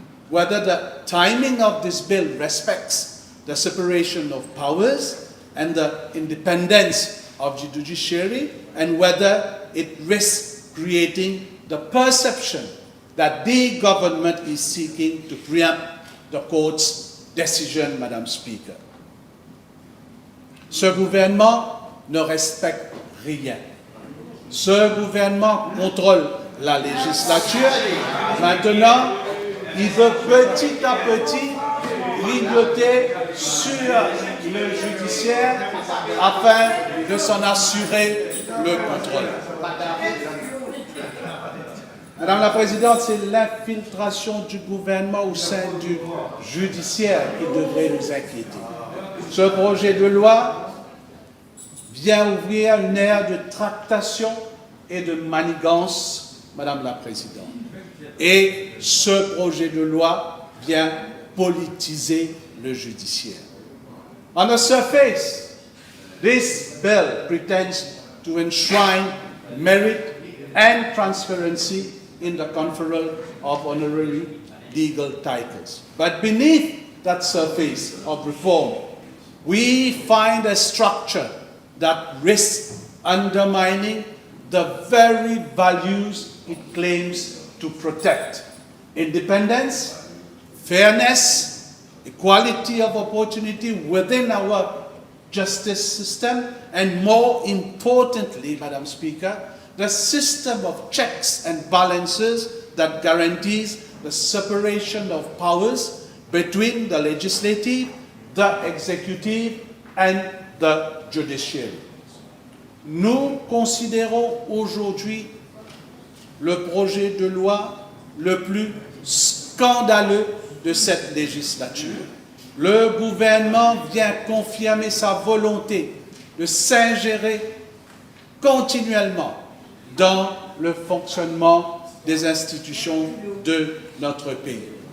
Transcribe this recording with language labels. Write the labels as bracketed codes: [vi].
[en] Whether the timing of this bill respects the separation of powers and the independence of the judiciary, and whether it risks creating the perception that the government is seeking to preempt the court's decision, Madam Speaker. [fr] Ce gouvernement ne respecte rien. Ce gouvernement contrôle la législature. Maintenant, il veut petit à petit grignoter sur le judiciaire afin de s'en assurer le contrôle. Madame la Présidente, c'est l'infiltration du gouvernement au sein du judiciaire qui devrait nous inquiéter. Ce projet de loi vient ouvrir une ère de tractation et de manigance, Madame la Présidente. Et ce projet de loi vient politiser le judiciaire. [en] On the surface, this bill pretends to enshrine merit and transparency in the conferral of honorary legal titles. But beneath that surface of reform, we find a structure that risks undermining the very values it claims to protect: independence, fairness, equality of opportunity within our justice system, and more importantly, Madam Speaker, the system of checks and balances that guarantees the separation of powers between the legislative, the executive, and the judiciary. [fr] Nous considérons aujourd'hui le projet de loi le plus scandaleux de cette législature. Le gouvernement vient confirmer sa volonté de s'ingérer continuellement dans le fonctionnement des institutions de notre pays.